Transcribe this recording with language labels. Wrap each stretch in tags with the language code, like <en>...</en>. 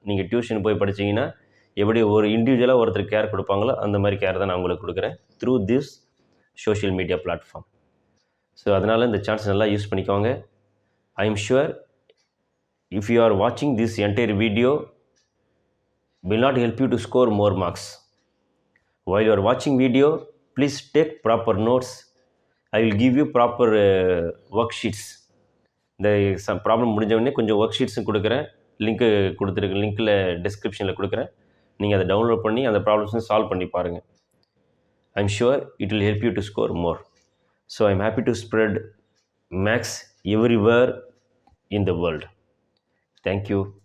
<ta>நீங்கள் டியூஷன் போய் படிச்சிங்கன்னா எப்படி ஒரு இண்டிவிஜுவலாக ஒருத்தர் கேர் கொடுப்பாங்களோ அந்த மாதிரி கேர் தான் நான் உங்களுக்கு கொடுக்குறேன்</ta> <en>Through this social media platform.</en> <ta>So அதனால் இந்த சான்ஸ் நல்லா யூஸ் பண்ணிக்கோங்க.</ta> <en>I am sure if you are வாட்சிங் this entire video will not help you to score more marks. While you are watching video, please take proper notes. I will give you proper worksheets.</en> <ta>இந்த some problem முடிஞ்ச உடனே கொஞ்சம் work ஷீட்ஸும் கொடுக்குறேன். Link கொடுத்துருக்கு, லிங்க்கில் டிஸ்கிரிப்ஷனில் கொடுக்குறேன். நீங்கள் அதை டவுன்லோட் பண்ணி அந்த ப்ராப்ளம்ஸும் சால்வ் பண்ணி பாருங்கள்.</ta> <en>I'm sure it will help you to score more. So I'm happy to spread maths everywhere in the world. Thank you.</en>